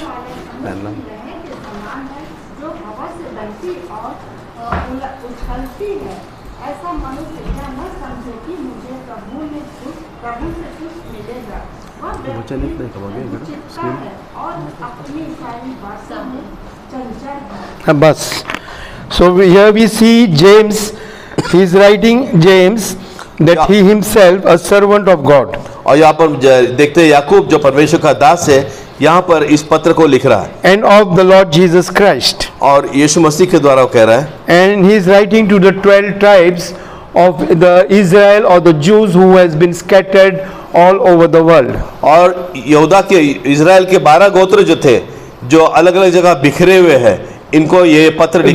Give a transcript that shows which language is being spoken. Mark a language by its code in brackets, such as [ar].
[hi] करने वाले संदेह रहे के समान है जो हवा से बहती और उछलती है। ऐसा मनुष्य यह न समझे कि मुझे प्रभु से कुछ मिलेगा। वह व्यक्ति चित्ता है और अपनी सारी बातों में चंचल है। बस. [en] So here we see James, he is writing James that he himself a servant of God. [hi] और यहाँ पर देखते हैं याकूब जो परमेश्वर का दास है, यहाँ पर इस पत्र को लिख रहा है [en] And of the Lord Jesus Christ. [hi] और यीशु मसीह के द्वारा वो कह रहा है, [en] And he is writing to the 12 tribes of the Israel or the Jews who has been scattered all over the world. [hi] और यहूदा के इजराइल के 12 गोत्र जो थे, जो अलग अलग जगह बिखरे हुए हैं, इनको ये पत्र लिख